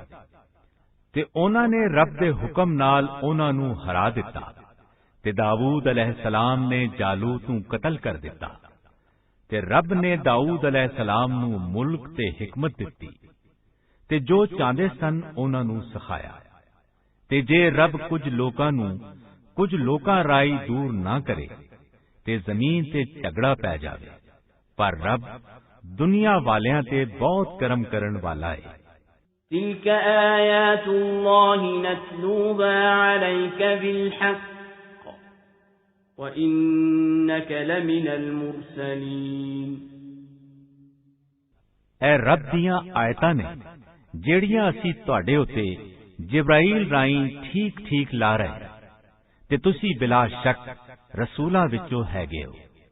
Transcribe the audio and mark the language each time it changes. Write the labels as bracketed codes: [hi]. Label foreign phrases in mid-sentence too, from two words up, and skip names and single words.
[pa] ਤੇ ਉਹਨਾਂ ਨੇ ਰੱਬ ਦੇ ਹੁਕਮ ਨਾਲ ਉਹਨਾਂ ਨੂੰ ਹਰਾ ਦਿੱਤਾ ਤੇ ਦਾਊਦ ਅਲੈਹਿਸਲਾਮ ਨੇ ਜਾਲੂਤ ਨੂੰ ਕਤਲ ਕਰ ਦਿੱਤਾ ਤੇ ਰੱਬ ਨੇ ਦਾਊਦ ਅਲੈਹਿਸਲਾਮ ਨੂੰ ਮੁਲਕ ਤੇ ਹਕਮਤ ਦਿੱਤੀ ਤੇ ਜੋ ਚਾਹੁੰਦੇ ਸਨ ਉਹਨਾਂ ਨੂੰ ਸਿਖਾਇਆ। ਤੇ ਜੇ ਰੱਬ ਕੁਝ ਲੋਕਾਂ ਰਾਈ ਦੂਰ ਨਾ ਕਰੇ ਤੇ ਜ਼ਮੀਨ ਤੇ ਝਗੜਾ ਪੈ ਜਾਵੇ, ਪਰ ਰੱਬ ਦੁਨੀਆ ਵਾਲਿਆਂ ਤੇ ਬਹੁਤ ਕਰਮ ਕਰਨ ਵਾਲਾ ਹੈ। [ar] تِلْكَ آيَاتُ اللَّهِ نَتْلُوهَا عَلَيْكَ بِالْحَقِّ وَإِنَّكَ لَمِنَ الْمُرْسَلِينَ। [pa] ਐ ਰੱਬ ਦੀਆਂ ਆਇਤਾਂ ਨੇ ਜਿਹੜੀਆਂ ਅਸੀਂ ਤੁਹਾਡੇ ਉੱਤੇ ਜਿਬਰਾਈਲ ਰਾਹੀਂ ਠੀਕ ਲਾ ਰਹੇ ਤੇ ਤੁਸੀਂ ਬਿਲਾ ਸ਼ੱਕ ਰਸੂਲਾਂ ਵਿੱਚੋਂ ਹੈਗੇ ਹੋ।